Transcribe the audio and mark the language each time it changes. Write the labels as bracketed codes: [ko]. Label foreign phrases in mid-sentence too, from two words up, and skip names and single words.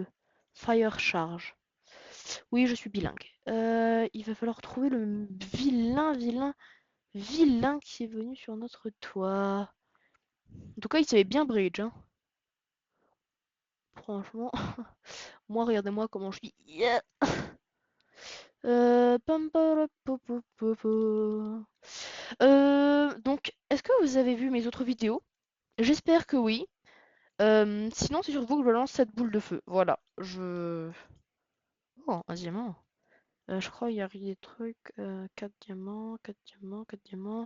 [en] Fire charge. [fr] Oui, je suis bilingue. Il va falloir trouver le vilain qui est venu sur notre toit. En tout cas, il savait bien bridge, hein. Franchement, moi, regardez-moi comment je suis. Yeah. Pam, para, po, po, po, po. Donc, est-ce que vous avez vu mes autres vidéos? J'espère que oui. Sinon, c'est sur vous que je lance cette boule de feu. Voilà. Oh, un diamant. Je crois qu'il y a des trucs. 4 diamants, 4 diamants, 4 diamants.